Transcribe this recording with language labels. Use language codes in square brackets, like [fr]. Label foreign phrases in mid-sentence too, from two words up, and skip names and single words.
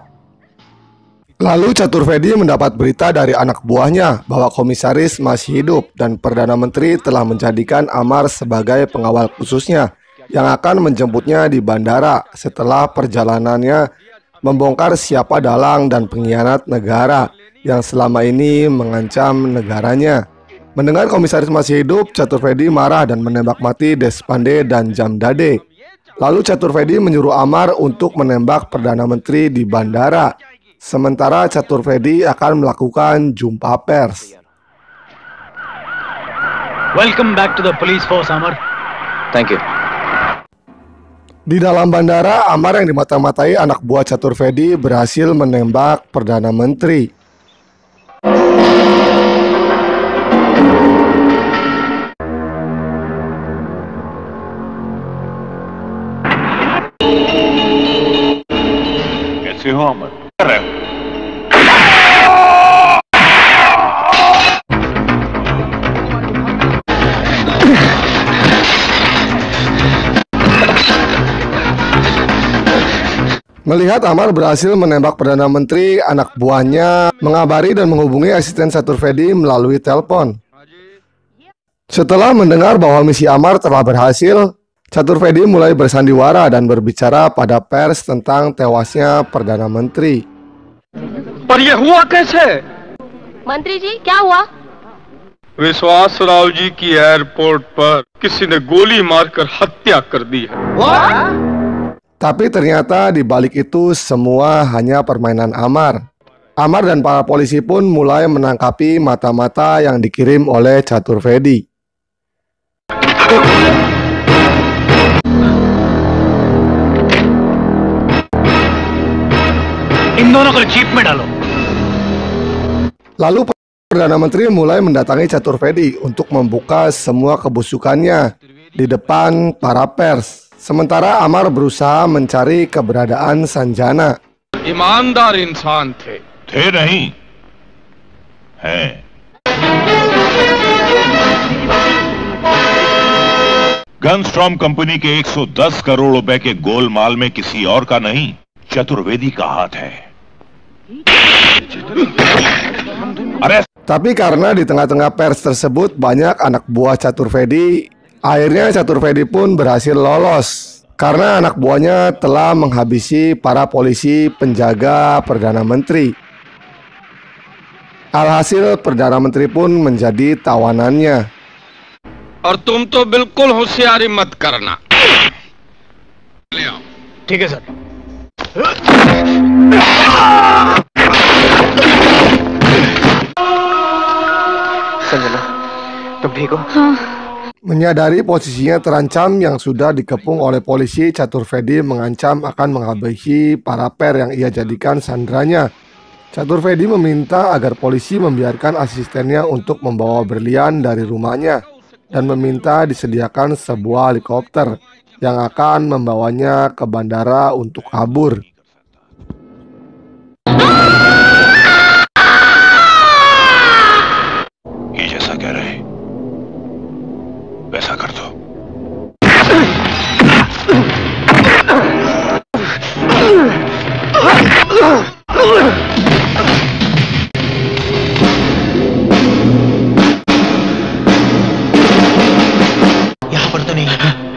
[id] Lalu Chaturvedi mendapat berita dari anak buahnya bahwa komisaris masih hidup dan Perdana Menteri telah menjadikan Amar sebagai pengawal khususnya yang akan menjemputnya di bandara setelah perjalanannya membongkar siapa dalang dan pengkhianat negara yang selama ini mengancam negaranya. Mendengar komisaris masih hidup, Chaturvedi marah dan menembak mati Deshpande dan Jamdade. Lalu Chaturvedi menyuruh Amar untuk menembak Perdana Menteri di bandara. Sementara Chaturvedi akan melakukan jumpa pers. [en] Welcome back to the police force, Amar. Thank you. [id] Di dalam bandara, Amar yang dimata-matai anak buah Catur Vedi berhasil menembak Perdana Menteri. [hi] कैसे हो अमर? [id] Melihat Amar berhasil menembak Perdana Menteri, anak buahnya mengabari dan menghubungi asisten Catur Vedi melalui telepon. Setelah mendengar bahwa misi Amar telah berhasil, Catur Vedi mulai bersandiwara dan berbicara pada pers tentang tewasnya Perdana Menteri. [hi] पर ये हुआ कैसे? मंत्री जी क्या हुआ? विश्वास राव जी की एयरपोर्ट पर किसी ने गोली मारकर हत्या कर दी है। [id] Tapi ternyata di balik itu semua hanya permainan Amar. Amar dan para polisi pun mulai menangkapi mata-mata yang dikirim oleh Catur Vedi. [hi] इन दोनों को जीप में डालो। [id] Lalu Perdana Menteri mulai mendatangi Catur Vedi untuk membuka semua kebusukannya di depan para pers. Sementara Amar berusaha mencari keberadaan Sanjana. [hi] ईमानदार इंसान थे नहीं हैं। गनस्ट्रॉम कंपनी के 110 करोड़ रुपए के गोलमाल में किसी और का नहीं, चतुर्वेदी का हाथ है। [id] Tapi karena di tengah-tengah pers tersebut banyak anak buah Catur Vedi, akhirnya Catur Vedi pun berhasil lolos karena anak buahnya telah menghabisi para polisi penjaga Perdana Menteri. Alhasil Perdana Menteri pun menjadi tawanannya. [hi] और तुम तो बिल्कुल होशियारी मत करना। ठीक है सर। संजना, तुम ठीक हो? [id] Menyadari posisinya terancam yang sudah dikepung oleh polisi, Catur Vedi mengancam akan menghabisi para per yang ia jadikan sandranya. Catur Vedi meminta agar polisi membiarkan asistennya untuk membawa berlian dari rumahnya dan meminta disediakan sebuah helikopter yang akan membawanya ke bandara untuk kabur. [hi] ये जैसा कह रहे वैसा कर दो। यहाँ पर तो नहीं है।